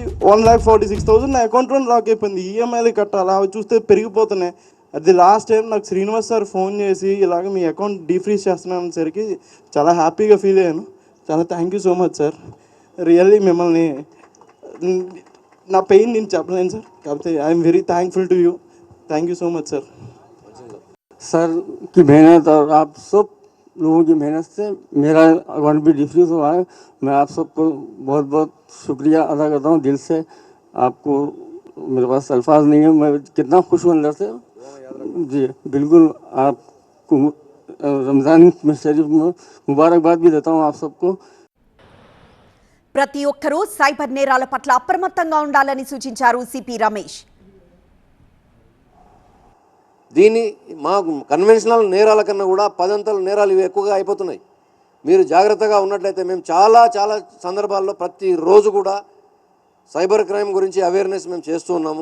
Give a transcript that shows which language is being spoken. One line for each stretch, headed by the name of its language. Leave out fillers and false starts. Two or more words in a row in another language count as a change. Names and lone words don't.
Telugu: 1,46,000 నా అకౌంట్లో లాక్ అయిపోయింది. ఈఎంఐలు కట్టాలి, అవి చూస్తే పెరిగిపోతున్నాయి. అది
English: last time
Telugu: నాకు శ్రీనివాస్ సార్ ఫోన్ చేసి ఇలాగ మీ అకౌంట్ డీఫ్రీజ్ చేస్తున్నాను సరికి చాలా హ్యాపీగా ఫీల్ అయ్యాను. చాలా
English: thank you so much
Telugu: సార్. రియల్లీ మిమ్మల్ని నా పెయిన్ నేను చెప్పలేను సార్, కాకపోతే
English: I'm very thankful to you. Thank you so much sir.
Urdu: سر کی محنت اور آپ سب لوگوں کی محنت سے میرا اکاؤنٹ بھی ڈیفیوز ہوا ہے. میں آپ سب کو بہت بہت شکریہ ادا کرتا ہوں دل سے. آپ کو میرے پاس الفاظ نہیں ہے، میں کتنا خوش ہوں اندر سے. جی بالکل، آپ کو رمضان شریف میں مبارکباد بھی دیتا ہوں آپ سب کو.
Telugu: ప్రతి ఒక్కరూ సైబర్ నేరాల పట్ల అప్రమత్తంగా ఉండాలని సూచించారు సిపి రమేష్. దీని మా కన్వెన్షనల్ నేరాల కన్నా కూడా 10 అంతలు నేరాలు ఇవి ఎక్కువగా అయిపోతున్నాయి. మీరు జాగ్రత్తగా ఉన్నట్లయితే మేము చాలా సందర్భాల్లో ప్రతిరోజు కూడా
English: cyber crime
Telugu: గురించి అవేర్నెస్ మేము చేస్తూ ఉన్నాము.